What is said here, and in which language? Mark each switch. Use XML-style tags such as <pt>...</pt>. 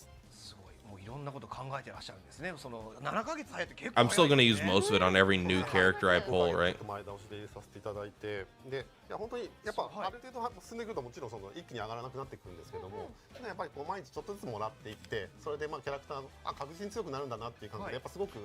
<ja>すごいもういろんなこと考えてらっしゃるんですね。その7ヶ月早いって結構</ja> <en>I'm still gonna use most of it on every new character I pull, right?</en> <ja>前倒しで入れさせていただいて、で、いや本当にやっぱある程度進んでくるともちろんその一気に上がらなくなってくるんですけども、やっぱりこう毎日ちょっとずつもらっていって、それでまあキャラクター確実に強くなるんだなっていう感じでやっぱすごく</ja>